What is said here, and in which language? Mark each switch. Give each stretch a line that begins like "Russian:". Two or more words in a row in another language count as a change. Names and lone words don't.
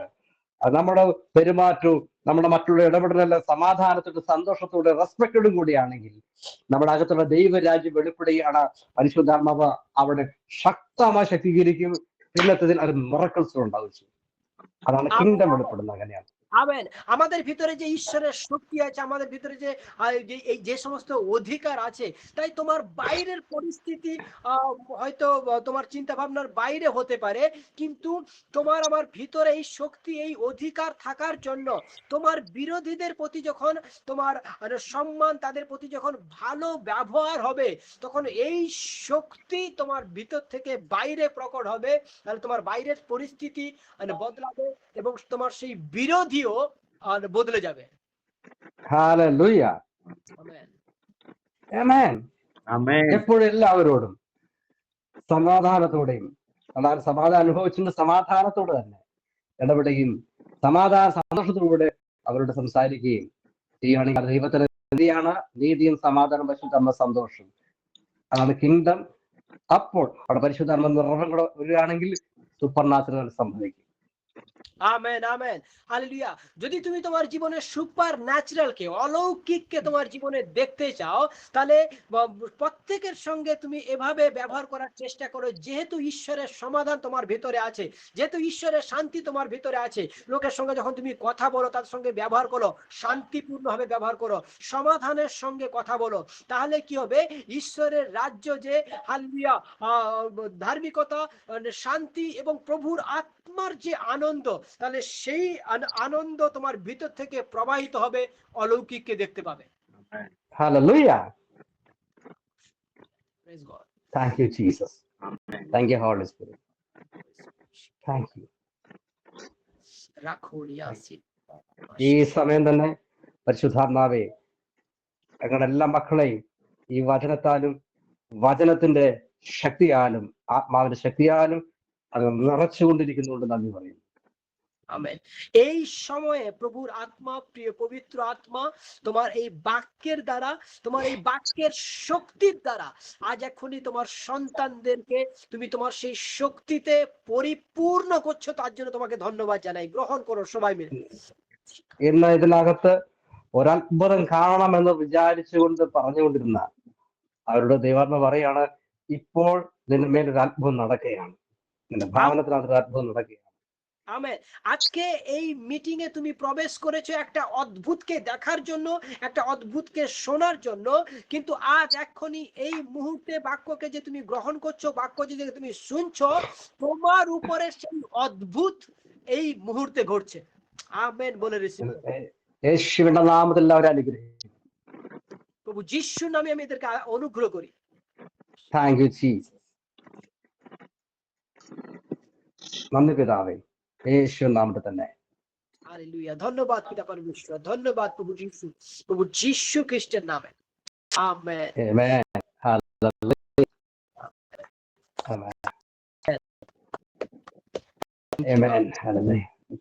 Malayalam: നമ്മുടെ പെരുമാറ്റവും നമ്മുടെ മറ്റുള്ള ഇടപെടലെല്ലാം സമാധാനത്തോടെ സന്തോഷത്തോടെ റെസ്പെക്റ്റോടും കൂടിയാണെങ്കിൽ നമ്മുടെ അകത്തുള്ള ദൈവരാജ്യം വെളിപ്പെടുകയാണ്. പരിശുദ്ധാത്മാവ് അവിടെ ശക്തമായി ശക്തീകരിക്കും. പിന്നത്തതിൽ അത് മിറക്കിൾസ് ഉണ്ടാവും. അതാണ് കിങ്ഡം വെളിപ്പെടുന്നത്. അങ്ങനെയാണ്.
Bangla: আমেন। আমাদের ভিতরে যে ঈশ্বরের শক্তি আছে, আমাদের ভিতরে যে যে সমস্ত অধিকার আছে, তাই তোমার বাইরের পরিস্থিতি হয়তো তোমার চিন্তা ভাবনার বাইরে হতে পারে, কিন্তু তোমার আমার ভিতরে এই শক্তি, এই অধিকার থাকার জন্য তোমার বিরোধীদের প্রতি যখন তোমার সম্মান, তাদের প্রতি যখন ভালো ব্যবহার হবে, তখন এই শক্তি তোমার ভিতর থেকে বাইরে প্রকট হবে। তাহলে তোমার বাইরের পরিস্থিতি বদলাবে এবং তোমার সেই বিরোধীও বদলে যাবে।
Malayalam: ഹല്ലേലൂയ. ആമേൻ. എപ്പോഴും എല്ലാവരോടും സമാധാനത്തോടെയും, അതായത് സമാധാനം അനുഭവിച്ചിട്ട് സമാധാനത്തോടെ തന്നെ ഇടപെടുകയും സന്തോഷത്തോടെ അവരോട് സംസാരിക്കുകയും ചെയ്യുകയാണെങ്കിൽ അത് ദൈവത്തിന്റെ നീതിയാണ്. നീതിയും സമാധാനം പരിശുദ്ധാത്മ സന്തോഷം, അതാണ് കിങ്ഡം. അപ്പോൾ അവിടെ പരിശുദ്ധാത്മ നിറവും കൂടെ വരികയാണെങ്കിൽ സൂപ്പർ നാച്ചുറൽ സംഭവിക്കും.
Bangla: আমেন, আমেন, হালেলুয়া। যদি তুমি তোমার জীবনে সুপার ন্যাচারালকে, অলৌকিককে তোমার জীবনে দেখতে চাও, তাহলে প্রত্যেকের সঙ্গে তুমি এভাবে ব্যবহার করার চেষ্টা করো, যেহেতু ঈশ্বরের সমাধান তোমার ভিতরে আছে, যেহেতু ঈশ্বরের শান্তি তোমার ভিতরে আছে। লোকের সঙ্গে যখন তুমি কথা বলো, তার সঙ্গে ব্যবহার করো, শান্তিপূর্ণভাবে ব্যবহার করো, সমাধানের সঙ্গে কথা বলো, তাহলে কি হবে? ঈশ্বরের রাজ্য যে হালেলুয়া, ধার্মিকতা, শান্তি এবং প্রভুর আত্মার যে আনন্দ, তাহলে সেই আনন্দ তোমার ভিতর থেকে প্রবাহিত হবে, অলৌকিককে দেখতে পাবে।
English: Hallelujah. Praise God. Thank you, Jesus. Thank you, Holy Spirit. Thank you.
Malayalam: ഈ സമയം തന്നെ പരിശുദ്ധാത്മാവേ, ഞങ്ങളുടെ എല്ലാ മക്കളെയും ഈ വചനത്താലും വചനത്തിന്റെ ശക്തിയാലും ആത്മാവിന്റെ ശക്തിയാലും അത് നിറച്ചുകൊണ്ടിരിക്കുന്നുണ്ട് നന്ദി പറയുന്നു।
Bangla: আমেন। এই সময়ে প্রভুর আত্মা, প্রিয় পবিত্র আত্মা, তোমার এই বাক্যের দ্বারা, তোমার এই বাক্যের শক্তির দ্বারা আজ এখনই তোমার সন্তানদেরকে তুমি তোমার সেই শক্তিতে পরিপূর্ণ করছো। তার জন্য তোমাকে ধন্যবাদ জানাই। গ্রহণ করো সবাই মিলে।
Malayalam: ഇന്ന് ഇതിനകത്ത് ഒരത്ഭുതം കാണണമെന്ന് വിചാരിച്ചുകൊണ്ട് പറഞ്ഞുകൊണ്ടിരുന്ന അവരുടെ ദൈവാത്മ പറയാണ്, ഇപ്പോൾ നിന്റെ മേലൊരു അത്ഭുതം നടക്കുകയാണ്, നിന്റെ ഭാവനത്തിനകത്ത് ഒരു അത്ഭുതം നടക്കുകയാണ്।
Bangla: আমেন। আজকে এই মিটিং এ তুমি প্রবেশ করেছো একটা অদ্ভুতকে দেখার জন্য, একটা অদ্ভুতকে শোনার জন্য, কিন্তু আজ এখনই এই মুহূর্তে বাক্যকে যে তুমি গ্রহণ করছো, বাক্য যে তুমি শুনছো, তোমার উপরে সেই অদ্ভুত এই মুহূর্তে ঘটছে। আমেন বলে রিসিভ করো।
Malayalam: യേശുവിന്റെ നാമത്തിൽ എല്ലാവരും അനുഗ്രഹിക്കും।
Bangla: প্রভু যিশুর নামে আমি এদেরকে অনুগ্রহ করি।
English: Thank you Jesus.
Malayalam: നന്ദി പിതാവേ, യേശു നാമത്തിൽ തന്നെ।
Bangla: হালেলুয়া। ধন্যবাদ পিতা পরমেশ্বর, ধন্যবাদ প্রভু যিশু, প্রভু যিশু খ্রিস্টের নামে। আমেন। আমেন। হালেলুয়া। আমেন। আমেন। হালেলুয়া।